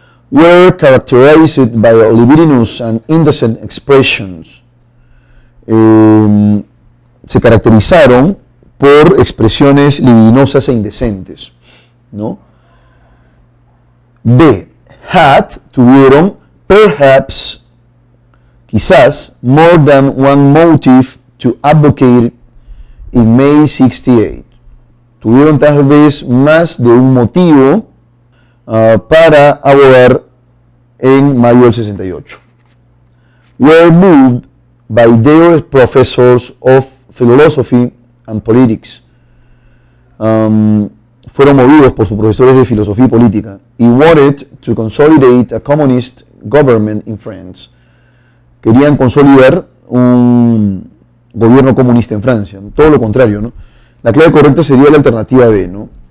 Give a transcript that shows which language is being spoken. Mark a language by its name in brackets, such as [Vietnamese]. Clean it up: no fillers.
[English] Were characterized by libidinous and indecent expressions. [Spanish] Se caracterizaron por expresiones libidinosas e indecentes, ¿no? B. [English] Tuvieron, perhaps, quizás, more than one motive to advocate in May 68. [Spanish] Tuvieron tal vez más de un motivo para abogar en mayo del 68. [English] Were moved by their professors of philosophy and politics. [Spanish] Fueron movidos por sus profesores de filosofía y política. [English] Y wanted to consolidate a communist government in France. [Spanish] Querían consolidar un gobierno comunista en Francia. Todo lo contrario, ¿no? La clave correcta sería la alternativa B, ¿no?